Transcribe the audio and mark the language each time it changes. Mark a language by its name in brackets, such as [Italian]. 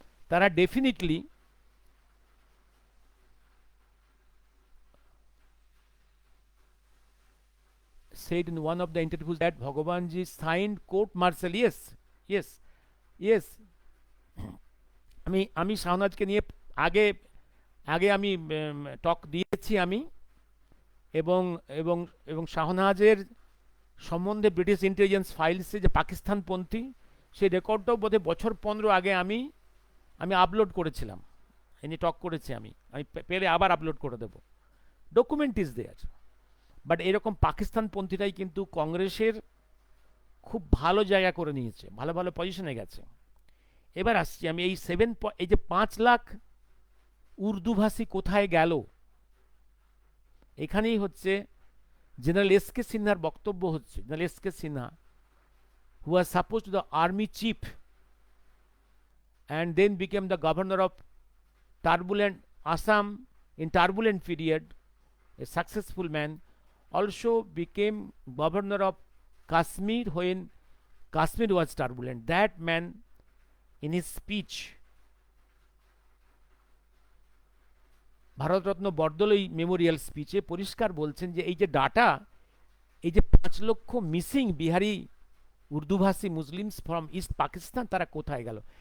[English] তারা definitely said in one of the interviews that Bhagwanji signed court martial. Yes, yes, yes. [Bangla] আমি শাহনাজকে নিয়ে আগে আগে আমি টক দিয়েছি আমি, এবং এবং এবং শাহনাজের সম্বন্ধে ব্রিটিশ ইন্টেলিজেন্স ফাইলসে যে পাকিস্তানপন্থী, সেই রেকর্ডটাও বোধহয় বছর 15 আগে আমি আপলোড করেছিলাম, এনে টক করেছি আমি পেলে আবার আপলোড করে দেব। [English] Document is there. [Bangla] বাট এরকম পাকিস্তানপন্থীরাই কিন্তু কংগ্রেসের খুব ভালো জায়গা করে নিয়েছে, ভালো ভালো পজিশনে গেছে। এবার আসছি আমি এই যে 5 লাখ উর্দুভাষী কোথায় গেল, এখানেই হচ্ছে জেনারেল এস কে সিনহার বক্তব্য হচ্ছে। [English] General S K Sinha, who was supposed to the army chief and then became the governor of turbulent Assam in turbulent period, a successful man, also became governor of Kashmir when Kashmir was turbulent. That man, in his speech, [Bangla] Bharat Ratna Bordoloi Memorial স্পিচে পরিষ্কার বলছেন যে এই যে data, এই যে 5 লক্ষ missing Bihari উর্দুভাষী Muslims from east Pakistan, তারা কোথায় গেল?